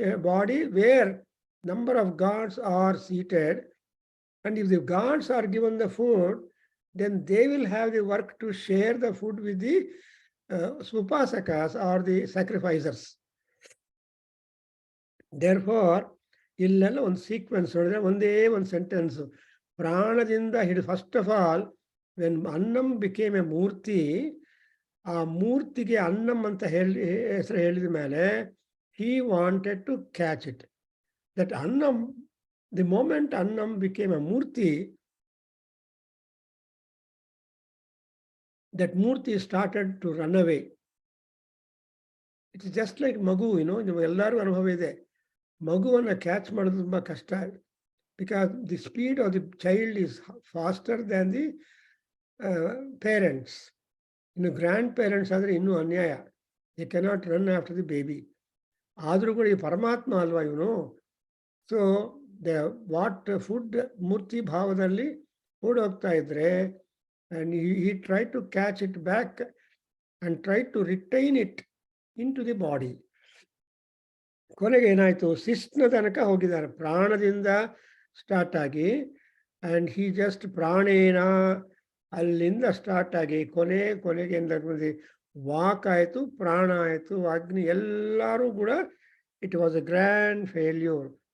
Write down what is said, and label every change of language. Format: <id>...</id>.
<en>body where number of gods are seated, and if the gods are given the food, then they will have the work to share the food with the upasakas or the sacrificers.</en> <kn>Therefore, ಇಲ್ಲೆಲ್ಲ ಒಂದು sequence ನೋಡಿದ್ರೆ ಒಂದೇ ಒಂದು sentence, ಪ್ರಾಣದಿಂದ ಹಿಡಿದು,</kn> <en>first of all when ಅನ್ನಂ became a ಮೂರ್ತಿ,</en> <kn>ಆ ಮೂರ್ತಿಗೆ ಅನ್ನಂ ಅಂತ ಹೆಸರು ಹೇಳಿದ ಮೇಲೆ</kn> <en>he wanted to catch it. That annam, the moment annam became a murti, that murti started to run away. It is just like</en> <kn>ಮಗು, ಎಲ್ಲರಿಗೂ ಅನುಭವ ಇದೆ. ಮಗುವನ್ನು ಕ್ಯಾಚ್ ಮಾಡೋದು ತುಂಬ ಕಷ್ಟ,</kn> <en>Because the speed of the child is faster than the parents.</en> <kn>ಇನ್ನು grand parents ಆದರೆ ಇನ್ನೂ ಅನ್ಯಾಯ,</kn> <en>They cannot run after the baby.</en> <kn>ಆದರೂ ಕೂಡ ಈ ಪರಮಾತ್ಮ ಅಲ್ವಾ ಇವನು.</kn> <en>so the what food</en> <kn>ಮೂರ್ತಿ ಭಾವದಲ್ಲಿ ಓಡೋಗ್ತಾ ಇದ್ರೆ,</kn> <en>and he tried to catch it back and tried to retain it into the body.</en> <kn>ಕೊನೆಗೆ ಏನಾಯ್ತು, ಶಿಸ್ನ ತನಕ ಹೋಗಿದ್ದಾರೆ, ಪ್ರಾಣದಿಂದ ಸ್ಟಾರ್ಟ್ ಆಗಿ,</kn> <en>and he just</en> <kn>ಪ್ರಾಣೇನ ಅಲ್ಲಿಂದ ಸ್ಟಾರ್ಟ್ ಆಗಿ ಕೊನೆಗೆ ಏನು ವಾಕ್ ಆಯಿತು, ಪ್ರಾಣ ಆಯಿತು, ಅಗ್ನಿ, ಎಲ್ಲರೂ ಕೂಡ</kn> <en>It was a grand failure.</en>